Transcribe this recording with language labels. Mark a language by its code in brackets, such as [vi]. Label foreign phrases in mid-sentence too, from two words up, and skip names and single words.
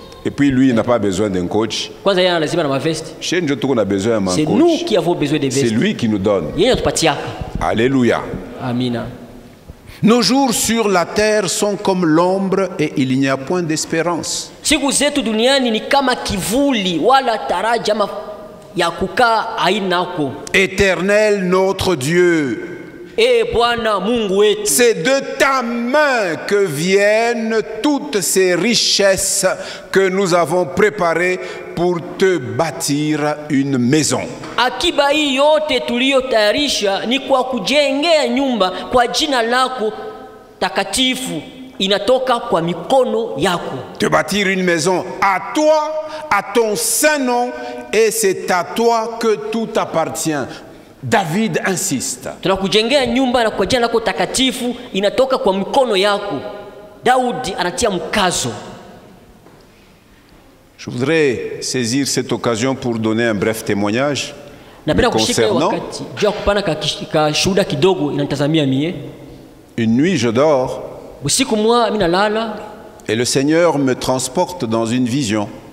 [fr] Et puis lui, il n'a pas besoin d'un coach. C'est nous qui avons besoin de vestes. C'est lui qui nous donne. Alléluia. Amina. Nos jours sur la terre sont comme l'ombre et il n'y a point d'espérance. [sw] ya kukaa ainako. [fr] Éternel notre Dieu, [sw] Bwana Mungu wetu, [fr] c'est de ta main que viennent toutes ces richesses que nous avons préparées pour te bâtir une maison. [sw] Akiba hii yote tuliyotayarisha ni kwa kujengea nyumba kwa jina lako takatifu, inatoka kwa mikono yako. [fr] Te bâtir une maison à toi, à ton saint nom, et c'est à toi que tout appartient. David insiste. [sw] Tunakujengea nyumba na kwa jina lako takatifu, inatoka kwa mikono yako. Daudi anatia mkazo. [fr] Je voudrais saisir cette occasion pour donner un bref témoignage me concernant. Une nuit, je dors et le Seigneur me transporte dans une vision.